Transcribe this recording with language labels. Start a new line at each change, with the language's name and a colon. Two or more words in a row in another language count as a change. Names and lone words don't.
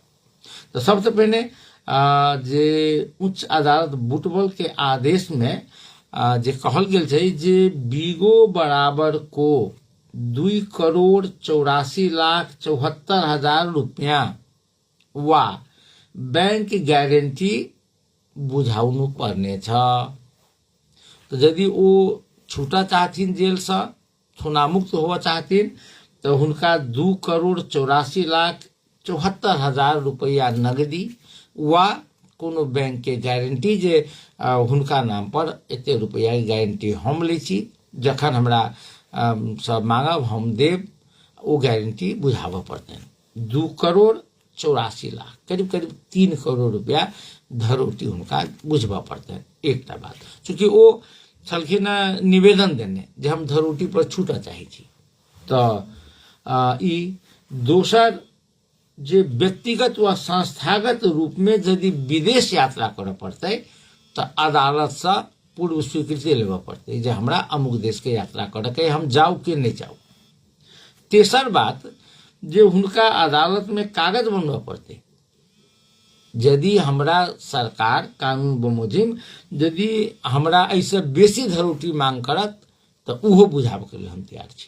Maithili: तो सबसे पहले जे उच्च अदालत बुटबल के आदेश में जे कहल गेल छै जे बीगो बराबर को 2,84,74,000 रुपया वा बैंक गारंटी
Nepali: बुझाउनु पर्ने छ।
Maithili: तो यदि वो छूटा चाहथिन जेल से, छुनामुक्त हुआ चाहथिन तो हुनका 2,84,74,000 रुपया नगदी वा कोनो बैंक के गारंटी जे हुनका नाम पर एते रुपया के गारंटी हम लै छी, जखन हमरा सब मांगब हम देब, वो गारंटी बुझाबऽ पड़तनि। 2,84,00,000 करीब करीब 3 करोड़ रुपया धरोटी हुनका बुझबऽ पड़तनि। एकटा बात, चूंकि वो छलखिन निवेदन देने जे हम धरोटी पर छूटऽ चाहै छी। तऽ ई दोसर जे व्यक्तिगत व संस्थागत रूप में यदि विदेश यात्रा करऽ पड़तै तऽ अदालत से पूर्व स्वीकृति लेबऽ पड़तै जे हमरा अमुक देश के यात्रा करऽ के, हम जाऊ कि नहीं जाऊ। तेसर बात जे हुनका अदालत में कागज बनबऽ पड़तै। यदि हमरा सरकार कानून बमोजिम यदि हमरा ऐसे बेसी धरोटी मांग करत तऽ उहो बुझाबऽ के लिए हम तैयार छी।